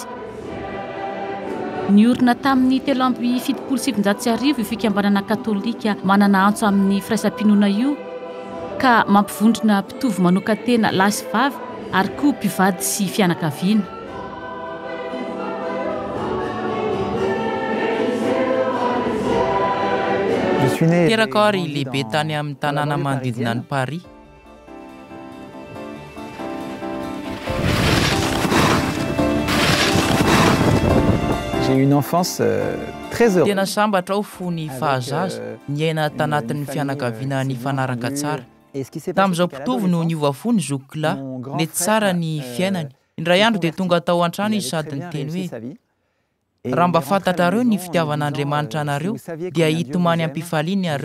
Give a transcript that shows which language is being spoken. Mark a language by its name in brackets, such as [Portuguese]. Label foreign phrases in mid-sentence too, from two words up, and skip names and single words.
[Malagasy] Niorina tamin'ny 770 io fikambanana katolika manana antso amin'ny firaisam-pinoana io, ka mampivondrona mpitovy manoka tena lahy sy vavy ary koa mpivady sy fianakaviana. Teraka ary lehibe tany amin'ny tanàna manodidina ny Paris. [French] J'ai eu une enfance très heureuse. [Malagasy] Tena sambatra aho fony fahazaza, niaina tanatin'ny fianakaviana ny fanaraka tsara. Tamin'izao mpitovy no niova fony Zokla, nety tsara ny fiainany. Indray andro dia tonga tao an-trano izy sady niteny hoe: raha mba fantatrareo ny fitiavan'Andriamanitra anareo dia hitomany am-pifaliana areo.